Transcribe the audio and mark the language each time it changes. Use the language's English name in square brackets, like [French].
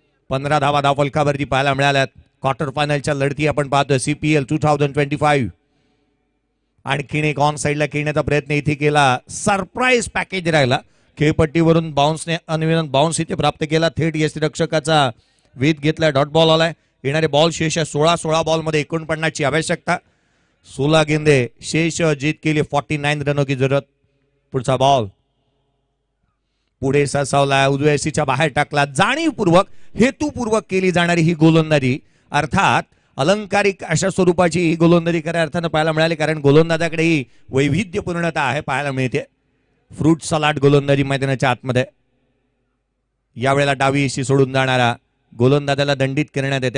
[Marathi] 15 धावा धावफलकावरती पाहायला मिळाल्यात. क्वार्टर फायनलच्या लढती आपण पाहतोय CPL 2025. आणखीन एक ऑन साईडला खेळण्याचा प्रयत्न इथे केला. सरप्राईज पॅकेज राहिला. खेळपट्टीवरून बाउन्सने अनविनंत बाउन्स इथे प्राप्त केला. थेट यष्टिरक्षकाचा वेध घेतला. डॉट बॉल आलाय. येणारे बॉल शेष 16 बॉल मध्ये 49 ची आवश्यकता. [Hindi] 16 गेंदे शेष जीत के लिए 49 रनों की जरूरत. [Marathi] पुढचा बॉल पुढे ससावला. उजव्या एसीच्या बाहेर टाकला. जाणीवपूर्वक हेतुपूर्वक केली जाणारी ही गोलंदाजी, अर्थात अलंकारिक अशा स्वरूपाची ही गोलंदाजी खऱ्या अर्थानं पाहायला मिळाली. कारण गोलंदाजाकडे ही वैविध्यपूर्णता आहे पाहायला मिळते. फ्रूट सलाड गोलंदाजी मैदानाच्या आतमध्ये. यावेळेला डावी एसी सोडून जाणारा गोलंदाजाला दंडित करण्यात येते.